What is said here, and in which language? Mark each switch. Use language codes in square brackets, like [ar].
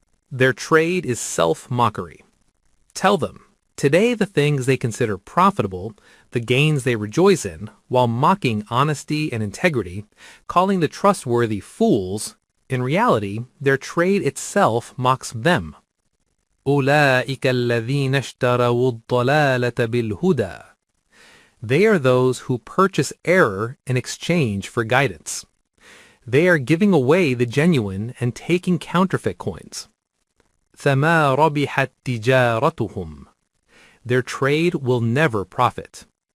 [en] Their trade is self-mockery. Tell them, today the things they consider profitable, the gains they rejoice in, while mocking honesty and integrity, calling the trustworthy fools, in reality, their trade itself mocks them. [ar] أولئك الذين اشتروا الضلالة بالهدى. [en] They are those who purchase error in exchange for guidance. They are giving away the genuine and taking counterfeit coins. [ar] فما ربحت تجارتهم. [en] Their trade will never profit.